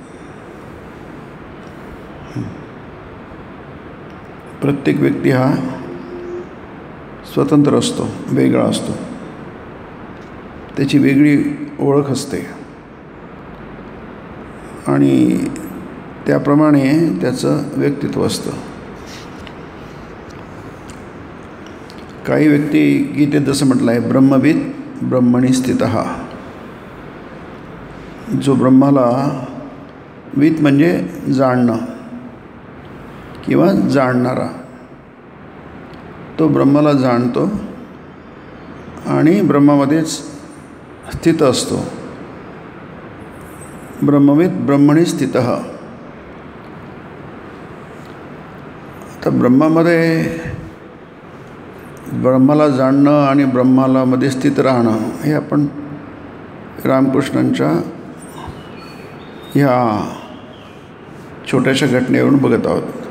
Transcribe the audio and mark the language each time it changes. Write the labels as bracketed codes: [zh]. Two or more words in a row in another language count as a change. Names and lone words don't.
[mr] प्रत्येक व्यक्ती हा स्वतंत्र असतो, वेगळा असतो, त्याची वेगळी ओळख असते आणि त्याप्रमाणे त्याचं व्यक्तित्व असतं। काही व्यक्ती गीतेत जसं म्हटलं आहे, [sa] ब्रह्मविद ब्रह्मणी स्थितः। [mr] जो ब्रह्माला, विद म्हणजे जाणणं किंवा जाणणारा, तो ब्रह्माला जाणतो आणि ब्रह्मामध्येच स्थित असतो। [sa] ब्रह्मविद ब्रह्मणी स्थितः। [mr] आता ब्रह्माला जाणणं आणि ब्रह्माला मध्ये स्थित राहणं हे आपण रामकृष्णांच्या ह्या छोट्याशा घटनेवरून बघत आहोत।